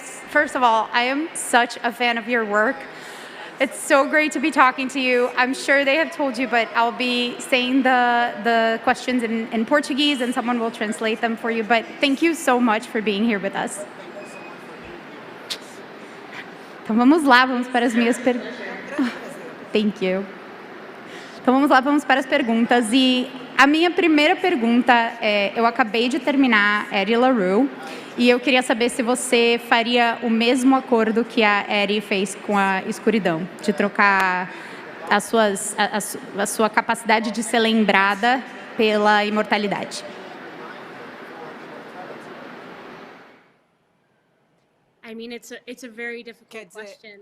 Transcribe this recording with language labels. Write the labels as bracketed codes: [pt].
[en] First of all, I am such a fan of your work. It's so great to be talking to you. I'm sure they have told you, but I'll be saying the questions in Portuguese and someone will translate them for you. But thank you so much for being here with us. [pt] Então vamos lá, vamos para as minhas perguntas. [en] Thank you. [pt] Então vamos lá, vamos para as perguntas. E a minha primeira pergunta é, eu acabei de terminar Eddie LaRue e eu queria saber se você faria o mesmo acordo que a Eddie fez com a escuridão, de trocar a sua capacidade de ser lembrada pela imortalidade. [en] I mean, it's a very difficult question.